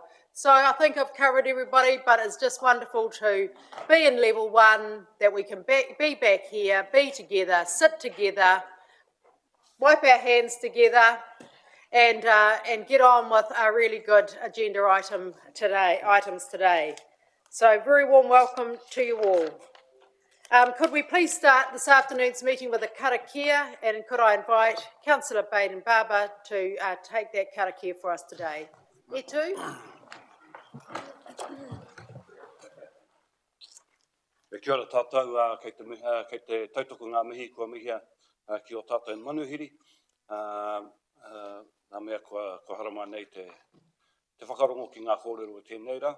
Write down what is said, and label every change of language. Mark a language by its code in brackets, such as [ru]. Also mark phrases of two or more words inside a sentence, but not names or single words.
[en] So I think I've covered everybody, but it's just wonderful to be in level one, that we can be back here, be together, sit together, wipe our hands together, and get on with a really good agenda items today. So very warm welcome to you all. Could we please start this afternoon's meeting with a karakia, and could I invite Councillor Baden Barber to take that karakia for us today. [mi] E tū. Kia ora tātou, kei te tautoko ngā mihi kua mihia ki o tātou manuhiri. Nā mea kua harama nei te whakarongo ki ngā kōrero tēnei rā.